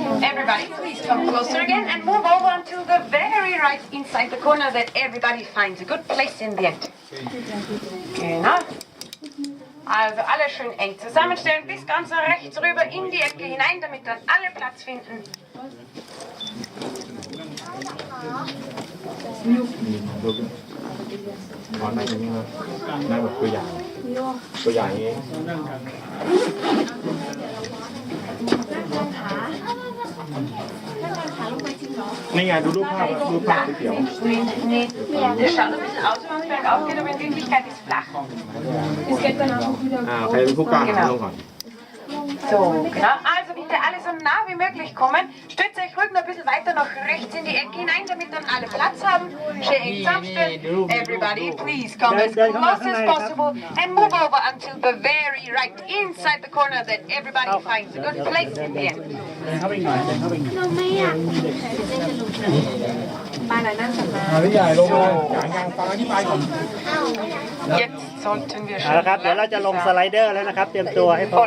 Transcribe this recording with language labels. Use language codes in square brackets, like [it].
[en] Everybody, please come closer again and move over until the very right inside the corner that everybody finds a good place in the end. [de] Genau. Also alle schön eng zusammenstellen, bis ganz nach rechts rüber in die Ecke hinein, damit dann alle Platz finden. [th] ขอนั่งตรงนี้นะนั่งแบบตัวอย่างตัวอย่างนี้นี่ไงดูรูปภาพก๋วยเตี๋ยว [de] Nee, das schaut ein bisschen aus, wenn es bergauf geht, aber in Wirklichkeit ist es flach. [th] ใครเป็นผู้กล้าลงก่อน [de] So, genau. Also bitte alle so nah wie möglich kommen. Stützt euch ruhig noch ein bisschen weiter nach rechts in die Ecke hinein, damit dann alle Platz haben. Schön eng zusammenstellen. [en] Everybody, please come as close as possible and move over until the very right inside the corner that everybody finds a good place in the end. [th] เข้าไปหน่อยเข้าไปหน่อย พี่ใหญ่ลงเลยอย่างฟังอธิบายก่อน [de] Jetzt sollten wir [th] เอาละครับ เดี๋ยวเราจะลงสไลเดอร์แล้วนะครับ เตรียมตัวให้พร้อม